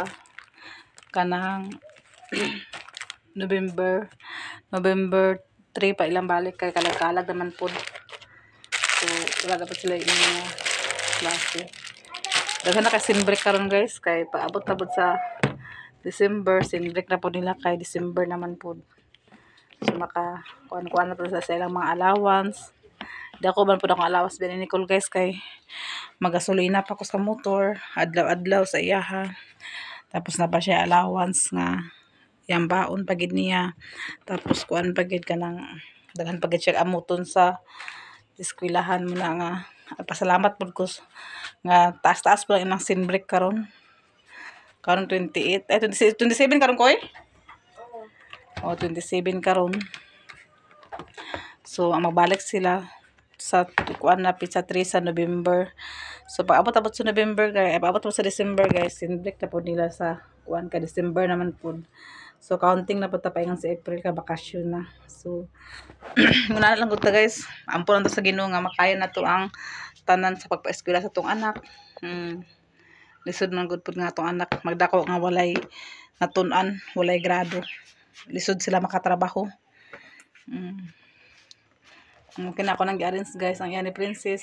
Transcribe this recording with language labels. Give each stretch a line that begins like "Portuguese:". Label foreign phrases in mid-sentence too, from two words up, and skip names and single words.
Cebuano: Kanang November 3 pa ilang balik kay kalag-kalag naman po. So wala dapat sila yung mga klase. Daghan na kay
English: sin break
Cebuano: karon guys, kay paabot-abot sa December,
English: sin break
Cebuano: na po nila kay December naman po. So maka kuan-kuan na po sa ilang mga allowance. Dako man po akong allowance din ni Nicole guys kay magasolina pa ko sa motor, adlaw-adlaw sa iyaha. Tapos na pa siya allowance nga yang baon pagid niya. Tapos kuan pagid kanang daghan pagid siya amuton sa eskwelahan mo na nga. Pasalamat pud ko nga taas-taas pa lang ang
English: sin break
Cebuano: karon. Karon 28, 27 karon ko eh. Oh, 27 karon. So ang magbalik sila sa kuan na sa 3 sa November. So pag abot-abot sa November guys, abot sa December guys,
English: sin break
Cebuano: na po nila sa kuan ka December naman po. So counting na po ta paingon sa April ka bakasyon na. So muna na lang gud ta guys. Ampo lang ta sa Ginoo nga makaya na to ang tanan sa pagpa-eskwela sa tong anak. Lisod man gud pud nga tong anak, magdako nga walay natun-an, walay grado. Lisod sila makatrabaho. Okay na ako nang gi-arrange guys ang iya ni Princess.